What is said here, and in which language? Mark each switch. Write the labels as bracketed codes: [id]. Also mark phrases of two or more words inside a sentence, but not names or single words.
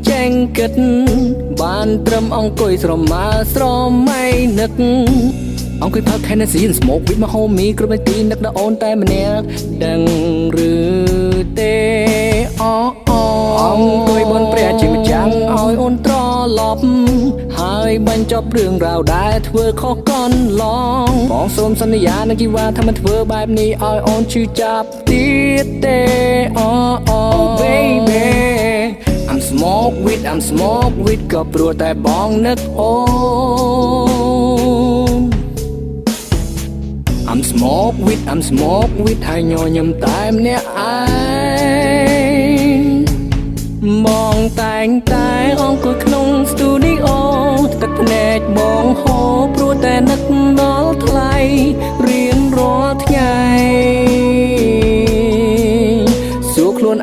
[km] ចេញគិតបានត្រឹមអង្គុយស្រមើស្រមៃនឹកអង្គុយផឹក [en] Hennessy and smoke with my homie [km] គ្រប់នាទីនឹកដល់អូនតែម្នាក់ដឹងឬទេ អង្គុយបនព្រះជាម្ចាំងឲ្យអូនត្រឡប់ហើយបញ្ចប់រឿងរ៉ាវដែលធ្វើខុសកន្លងបងសូមសន្យានឹងជីវ៉ាថាមិនធ្វើបែបនេះឲ្យអូនឈឺចាប់ទៀតទេ [en] oh baby I'm smoke with [km] ក៏ព្រោះតែបងនឹកអូ ន [en] I'm smoke with [km] ហើយញញឹមតែម្នាក់ឯងបងតែងតែអង្គុយក្នុង studio ទឹកភ្នែកបងហូរព្រោះតែនឹកដល់ថ្លៃរៀងរាល់ថ្ងៃសួរខ្លួន